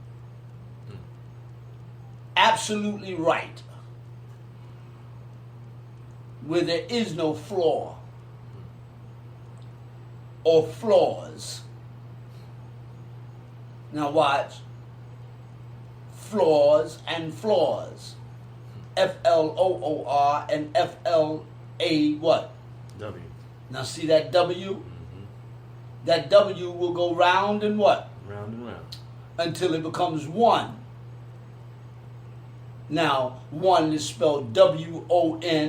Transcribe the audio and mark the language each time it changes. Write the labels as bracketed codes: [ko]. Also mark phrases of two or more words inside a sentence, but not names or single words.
[en] Absolutely right. Where there is no flaw or flaws. Now watch. Flaws and flaws. F-L-O-O-R and F-L-A what? W. Now see that W? Mm-hmm. That W will go round and what? Round and round. Until it becomes one. Now, one is spelled W-O-N